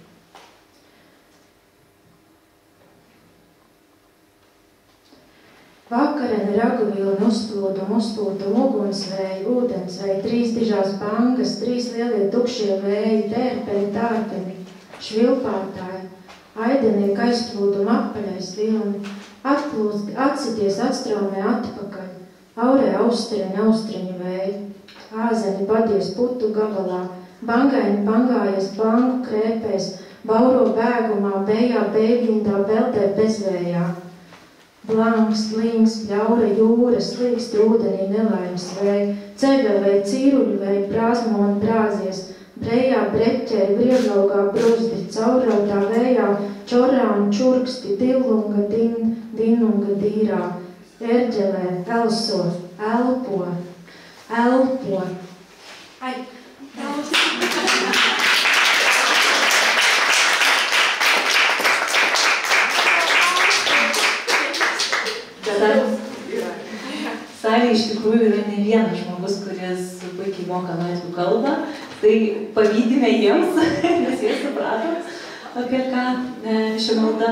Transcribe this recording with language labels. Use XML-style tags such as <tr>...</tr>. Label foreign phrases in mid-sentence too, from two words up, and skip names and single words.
<lv>Vakareni, raguvilni, uzplūdum, ugunsvēji, ūdensvēji, 3 dižās bangas, 3 lielie tukšie vēji, tērpeni, tārpeni, švilpātāji, Aidenieki aizplūduma apaļais vilni, atsities atstraumē atpakaļ, aurē austriņa vēji, āzeni badies putu gabalā, bangaini bangājies bangu krēpēs, bauro bēgumā, bējā bēgļindā, beldē bezvējā. Blanks, blīngs, pļaura jūra, slīkst ūdenī nelaimes vēji, ceļa vēji, cīruļu vēji, brāzmoni brāzies, brējā breķēji, brieglaugā bruzdi, caurrautā vējā, čorām čurksti, dillunga, dinunga dīrā, erģelē, elso, elpo, elpo. Ai,</lv> <lt>Salėje iš tikrųjų yra ne vienas žmogus, kuris puikiai moka latvių kalbą, tai pavydime jiems, nes jie suprato, apie ką ši malda.</lt>